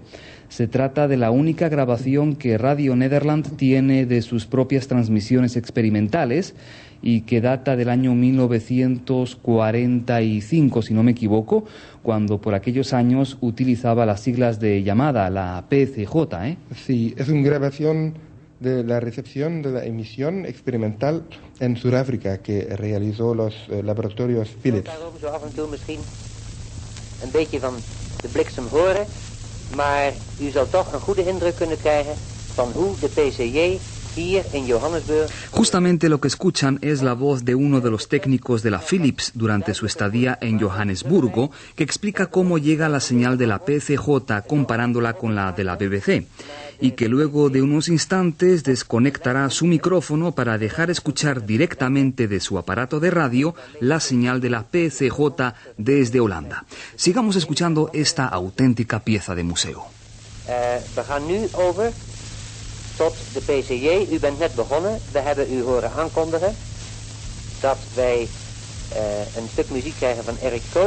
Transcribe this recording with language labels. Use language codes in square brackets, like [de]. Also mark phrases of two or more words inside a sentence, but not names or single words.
[es] Se trata de la única grabación que Radio Nederland tiene de sus propias transmisiones experimentales y que data del año 1945, si no me equivoco, cuando por aquellos años utilizaba las siglas de llamada, la PCJ. Sí, es una grabación de la recepción de la emisión experimental en Sudáfrica que realizó los laboratorios Philips. [nl] Zo af en toe misschien een beetje van de bliksem horen, maar u zal toch een goede indruk kunnen krijgen van hoe de PCJ hier in Johannesburg. [es] Justamente lo que escuchan es la voz de uno de los técnicos de la Philips durante su estadía en Johannesburgo, que explica cómo llega la señal de la PCJ comparándola con la de la BBC, y que luego de unos instantes desconectará su micrófono para dejar escuchar directamente de su aparato de radio la señal de la PCJ desde Holanda. Sigamos escuchando esta auténtica pieza de museo. [nl] We gaan nu over tot de PCJ. U bent net begonnen. We hebben u horen aankondigen dat wij een stuk muziek krijgen van Eric Coates.